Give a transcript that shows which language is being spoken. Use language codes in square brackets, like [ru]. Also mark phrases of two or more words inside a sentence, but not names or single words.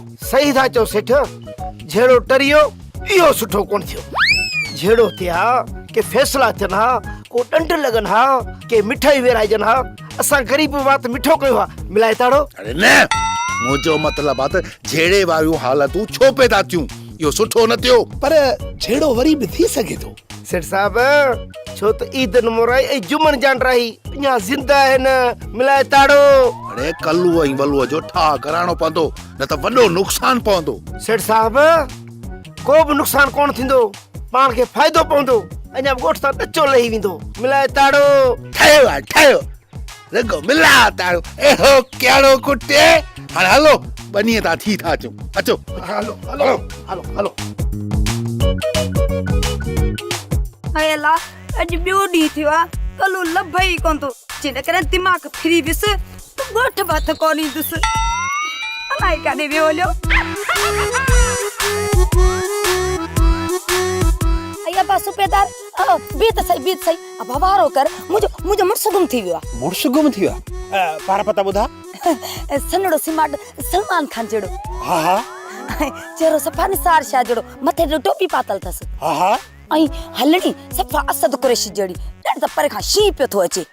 [sd] सही था चओ सेठ झेड़ो टरियो इहो सुठो कोन थियो झेड़ो थिया के फैसला थियनि हा को डंड लॻनि हा के मिठाई विराइजनि हा असां ग़रीब वात मिठो कयो हा मिलाए ताड़ो अरे न मुंहिंजो मतलब आ त झेड़े वारियूं हालतूं छो पैदा थियूं इहो सुठो न थियो पर झेड़ो वरी बि थी सघे थो सेठ साहब छो त ईदन मोराई ऐं जुमन जान रही अञा ज़िंदा आहिनि मिलाए ताड़ो अरे कल्लू ऐं वलूअ जो ठा कराइणो पवंदो न त वॾो नुक़सान पवंदो सेठ साहब को बि नुक़सान कोन थींदो पाण खे फ़ाइदो पवंदो अञा ॻोठ सां ॾचो लही वेंदो मिलाए ताड़ो ठहियो रगो मिला ताड़ो एहो क्याड़ो कुटे हाणे हलो बनीअ था थी था अचूं अचो हलो हलो हलो हलो हाय अल्लाह अॼु ॿियो ॾींहुं थियो आहे कल्ह लभ ई कोन थो जिन करे दिमाग़ फिरी वियुसि त ॻोठ हथ कोन ईंदुसि अलाए काॾे वियो हलियो अया बा सुबेदार बीत सही अब वारो कर मुझे मुड़स गुम थी वियो आहे मुड़स गुम थी वियो पार पता ॿुधा सन्हड़ो सिमाट सलमान खान जहिड़ो हा हा चेहरो सफ़ा निसार शाह जहिड़ो मथे ते टोपी पातल अथसि हा हा ऐं हलणी सफ़ा असद कुरैशी जहिड़ी ॾाढो त परे खां शींहुं पियो थो अचे